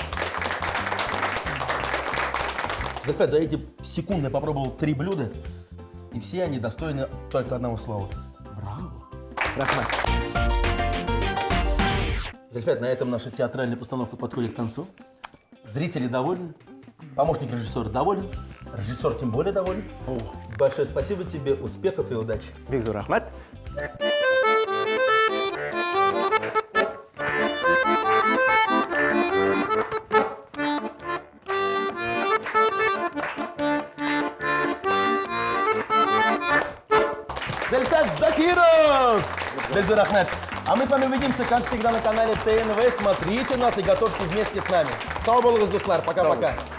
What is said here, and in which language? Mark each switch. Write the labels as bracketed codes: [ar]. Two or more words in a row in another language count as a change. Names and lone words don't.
[ru] За эти секунды я попробовал 3 блюда, и все они достойны только одного слова. Браво. Рахмат. Зульфат, на этом наша театральная постановка подходит к концу. Зрители довольны, помощник режиссера доволен, режиссер тем более доволен. Большое спасибо тебе, успехов и удачи. Бекзур Рахмат. Зульфат Закиров! Бекзур Ахмед. А мы с вами увидимся, как всегда, на канале ТНВ. Смотрите нас и готовьте вместе с нами. [kk] Сау болуңуз, достар. [ru] Пока-пока.